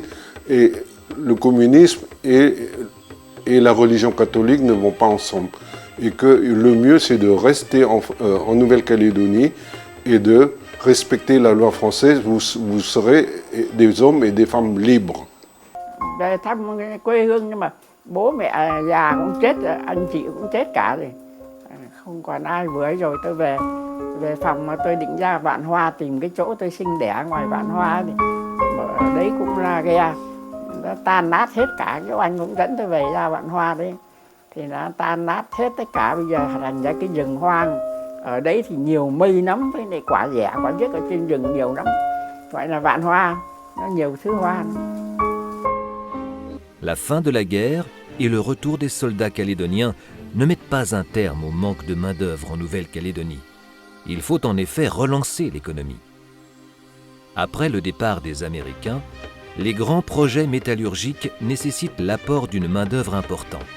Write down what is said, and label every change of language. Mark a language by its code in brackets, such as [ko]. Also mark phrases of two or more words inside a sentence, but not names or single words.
[fr] Et le communisme et la religion catholique ne vont pas ensemble. Et que le mieux, c'est de rester en Nouvelle-Calédonie et de respecter la loi française. Vous serez des hommes et des femmes libres. [vi] Về thăm quê hương nhưng mà bố mẹ già cũng chết, anh chị cũng chết cả rồi. Không còn ai vừa rồi tôi về phòng mà tôi định ra Vạn Hoa tìm cái chỗ tôi sinh đẻ ngoài Vạn Hoa thì ở đấy cũng là ghe nó tan nát hết cả, cái anh cũng dẫn tôi về ra Vạn Hoa đấy thì nó tan nát hết tất cả, bây giờ thành ra cái rừng hoang ở đấy thì nhiều mây nấm với lại quả dẻ quả dứt ở trên rừng nhiều lắm, gọi là Vạn Hoa, nó nhiều thứ hoa. [fr] La fin de la guerre et le retour des soldats calédoniens ne mettent pas un terme au manque de main-d'œuvre en Nouvelle-Calédonie. Il faut en effet relancer l'économie. Après le départ des Américains, les grands projets métallurgiques nécessitent l'apport d'une main-d'œuvre importante.